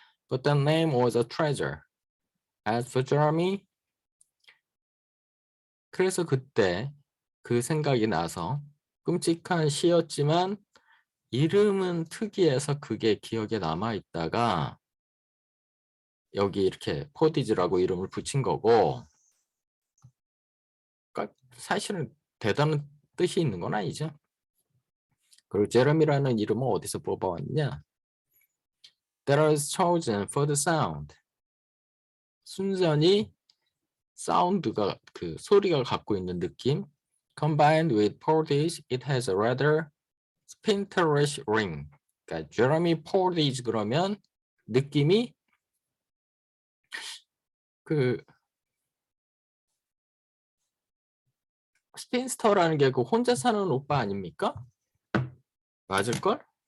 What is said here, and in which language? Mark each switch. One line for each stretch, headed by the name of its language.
English: But the name was a treasure. As for Jeremy,
Korean: 그래서 그때 그 생각이 나서 끔찍한 시였지만 이름은 특이해서 그게 기억에 남아있다가 여기 이렇게 포디즈라고 이름을 붙인 거고, 그러니까 사실은 대단한 뜻이 있는 건 아니죠. 그리고 제레미라는 이름은 어디서 뽑아왔냐?
English: That was chosen for the sound.
Korean: 순전히 사운드가 소리가 갖고 있는 느낌.
English: Combined with portage, it has a rather spinterish ring.
Korean: 그러니까 제레미 포디즈 그러면 느낌이 스핀스터라는 게 혼자 사는 오빠 아닙니까? 맞을걸?